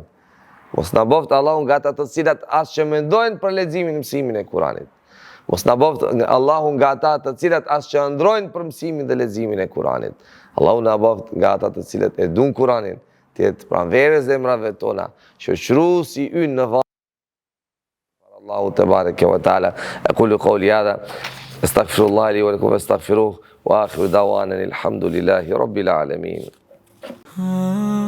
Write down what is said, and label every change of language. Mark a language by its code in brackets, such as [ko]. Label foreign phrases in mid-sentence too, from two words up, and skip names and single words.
[sq] Mos na boft Allahu nga ata të cilët as që mendojnë për leximin, mësimin e Kur'anit. Mos na boft Allahu nga ata të cilët as që ndrojnë për mësimin dhe leximin e Kur'anit. Allahu na boft nga ata të cilët e duan Kur'anin, të jetë pranverë zemrave tona, shoqëruesi ynë në varr. [ar] الله تبارك وتعالى. أقول قولي هذا أستغفر الله لي ولكم وأستغفره وآخر دعوانا الحمد لله رب العالمين.